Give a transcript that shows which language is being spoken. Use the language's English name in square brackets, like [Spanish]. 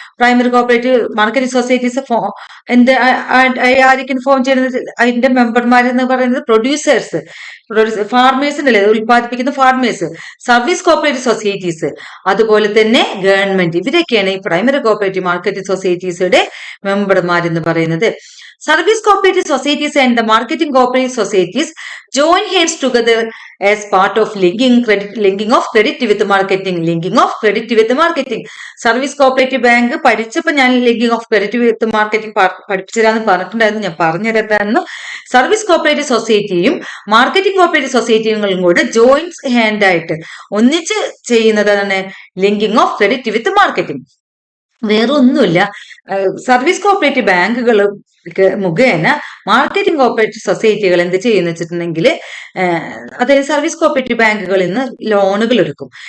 [Malayalam] Primary cooperative marketing societies എന്ത് ആയിരിക്കും form ചെയ്യുന്നത്? അതിന്റെ മെമ്പർമാരെന്ന് പറയുന്നത് പ്രൊഡ്യൂസേഴ്സ്, ഫാർമേഴ്സിനല്ലേ, ഉത്പാദിപ്പിക്കുന്ന ഫാർമേഴ്സ്, സർവീസ് കോപ്പറേറ്റീവ് സൊസൈറ്റീസ്, അതുപോലെ തന്നെ ഗവൺമെന്റ്. ഇവരൊക്കെയാണ് ഈ പ്രൈമറി കോപ്പറേറ്റീവ് മാർക്കറ്റിംഗ് സൊസൈറ്റീസിന്റെ മെമ്പർമാരെന്ന് പറയുന്നത്. [English] Service cooperative societies and the marketing cooperative societies join hands together as part of linking of credit with marketing. Linking of credit with marketing. Service cooperative bank [Malayalam] പഠിച്ചപ്പോൾ ഞാൻ [English] linking of credit with marketing [Malayalam] പഠിപ്പിച്ചിരാന്ന് പറഞ്ഞിട്ടുണ്ടായിരുന്നു. ഞാൻ പറഞ്ഞിരുന്നു. Service cooperative സൊസൈറ്റിയും marketing cooperative സൊസൈറ്റിയും കൂടെ joint hand ആയിട്ട് ഒന്നിച്ച് ചെയ്യുന്നതാണ് linking of credit with marketing. വേറെ ഒന്നുമില്ല. സർവീസ് കോപ്പറേറ്റീവ് ബാങ്കുകൾ മുഖേന മാർക്കറ്റിംഗ് കോപ്പറേറ്റീവ് സൊസൈറ്റികൾ എന്ത് ചെയ്യുന്ന വെച്ചിട്ടുണ്ടെങ്കിൽ, അതായത് സർവീസ് കോപ്പറേറ്റീവ് ബാങ്കുകളിൽ നിന്ന് ലോണുകൾ എടുക്കും.